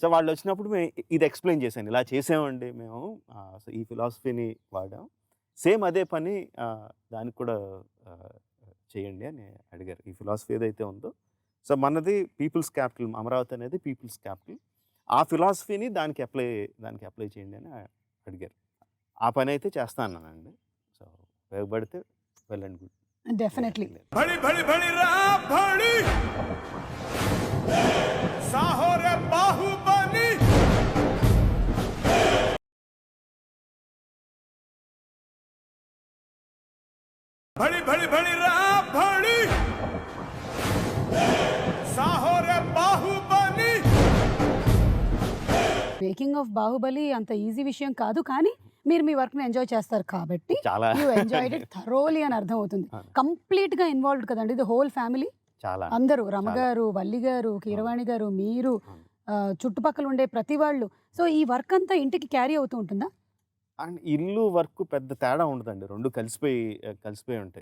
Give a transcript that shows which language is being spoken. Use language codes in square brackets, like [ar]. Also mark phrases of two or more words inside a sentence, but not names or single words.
[te] సో వాళ్ళు వచ్చినప్పుడు మేము ఇది ఎక్స్ప్లెయిన్ చేశాను, ఇలా చేసామండి మేము, సో ఈ ఫిలాసఫీని వాడాం, సేమ్ అదే పని దానికి కూడా చేయండి అని అడిగారు. ఈ ఫిలాసఫీ ఏదైతే ఉందో, సో మనది [en] peoples capital, [te] అమరావతి అనేది [en] peoples capital, [te] ఆ ఫిలాసఫీని దానికి అప్లై చేయండి అని అడిగారు. ఆ పని అయితే చేస్తా అన్నానండి. సో ఉపయోగపడితే [en] well and good. [te] డెఫినెట్లీ. భళి భళి భళి రా భళి సాహో రే బాహుబలి భళి భళి భళి రా భళి సాహో రే బాహుబలి. [en] making of Baahubali [te] అంత ఈజీ విషయం కాదు, కానీ మీరు మీ వర్క్ ని ఎంజాయ్ చేస్తారు కాబట్టి చాలా [en] you enjoyed it thoroughly [te] అని అర్థం అవుతుంది. కంప్లీట్ గా ఇన్వాల్వ్డ్ కదండి, [en] the whole family, [te] చాలా అందరూ, రమగారు, వల్లి గారు, కీరవాణి గారు, మీరు, చుట్టుపక్కల ఉండే ప్రతి వాళ్ళు. సో ఈ వర్క్ అంతా ఇంటికి క్యారీ అవుతూ ఉంటుందా? అండ్ ఇల్లు వర్క్ పెద్ద తేడా ఉండదండి, రెండు కలిసిపోయి ఉంటాయి.